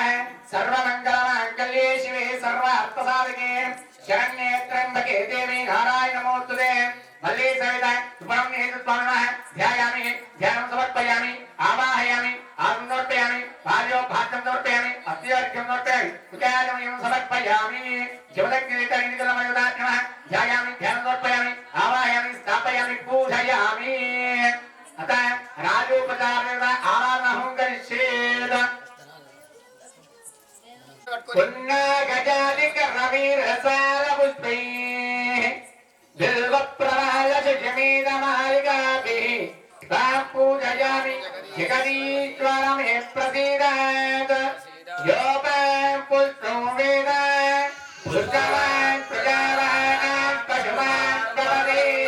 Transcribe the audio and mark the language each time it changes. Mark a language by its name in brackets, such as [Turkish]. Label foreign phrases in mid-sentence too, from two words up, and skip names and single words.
[Sanskrit] सर्वमंगलमांगल्ये शिवे सर्वार्थसाधके शरण्ये त्र्यंबके देवी नारायणी नमोस्तुते। वल्ली सविता सुब्रह्मण्ये स्वामिनः ध्यायामि ध्यानं समर्पयामि आवाहयामि आत्मनोर्पयामि भार्योभाग्यं समर्पयामि సమర్పయామి శివదగ్నికలమయుధాత్మ ధ్యాయామి ధ్యానం సమర్పయామి ఆవాహయామి స్థాపయామి పూజయామి అత రాజోపచారేణ ఆరాధనహం కరిష్యేద పున్నగజాదిక రవిరసాల పుష్పై బిల్వ ప్రవాళశమీదమాలికాభిః తాం పూజయామి జగదీశ్వరమే ప్రసీదత్ యోపం పుష్పం వేద పుష్పవాన్ ప్రజావాన్ పశువాన్ భవతి